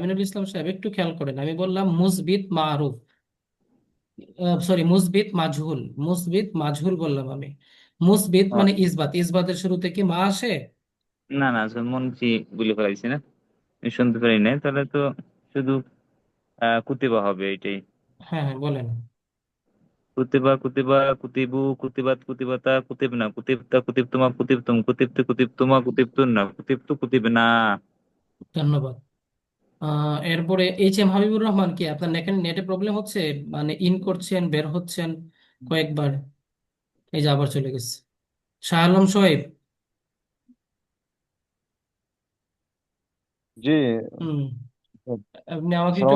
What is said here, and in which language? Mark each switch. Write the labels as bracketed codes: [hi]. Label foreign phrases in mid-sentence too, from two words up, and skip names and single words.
[bn] আমিনুল ইসলাম সাহেব, একটু খেয়াল করেন, আমি বললাম [ar] مثبت معروف, [bn] সরি [ar] مثبت مجهول, مثبت مجهول [bn] বললাম আমি। মুসবিত মানে ইসবাত, ইসবাতের শুরুতে কি মা আসে? না না, মনছি বলে ফেলাইছি না, আমি শুনতে পারি নাই, তাহলে তো শুধু কুতিবা হবে এটাই। হ্যাঁ হ্যাঁ, বলেন। [ar] كُتِبَ، كُتِبَ, كُتِبُوا، كُتِبَتْ، كُتِبَتَا، كُتِبْنَ، كُتِبْتَ، كُتِبْتُمَا، كُتِبْتُمْ، كُتِبْتُ، كُتِبْتُمَا، كُتِبْتُنَّ، كُتِبْتُ، كُتِبْنَا. [bn] ধন্যবাদ। এরপরে এইচ এম হাবিবুর রহমান, কি আপনার নেটে প্রবলেম হচ্ছে? মানে ইন করছেন, বের হচ্ছেন কয়েকবার, এই যে আবার চলে গেছে। শাহ আলম সোহেব। জি, হুম। আপনি আমাকে একটু